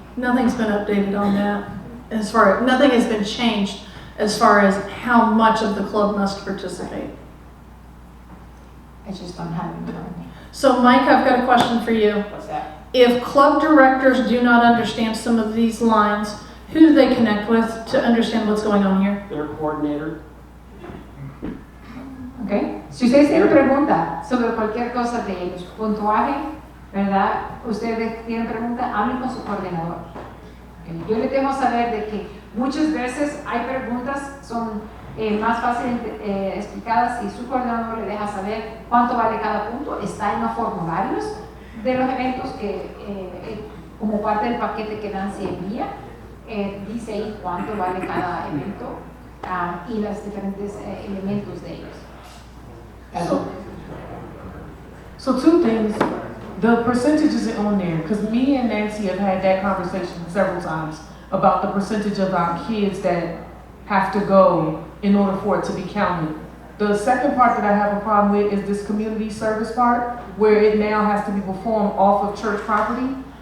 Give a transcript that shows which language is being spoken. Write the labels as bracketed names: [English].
[English] Nothing's been updated on that. Nothing has been changed as far as how much of the club must participate. I just don't have it in front of me. So Mike, I've got a question for you. What's that? If club directors do not understand some of these lines, who do they connect with to understand what's going on here? Their coordinator. Okay. [Spanish] Si ustedes tienen preguntas sobre cualquier cosa de los puntuajes, ¿verdad? Ustedes tienen preguntas, hablen con su coordinador. Okay. Yo les dejo saber de que muchas veces hay preguntas, son más fáciles explicadas si su coordinador le deja saber cuánto vale cada punto. Está en los formularios de los eventos que como parte del paquete que Nancy envía, dice ahí cuánto vale cada evento y los diferentes elementos de ellos. [English] So two things, the percentage isn't on there, because me and Nancy have had that conversation several times about the percentage of our kids that have to go in order for it to be counted. The second part that I have a problem with is this community service part, where it now has to be performed off of church property.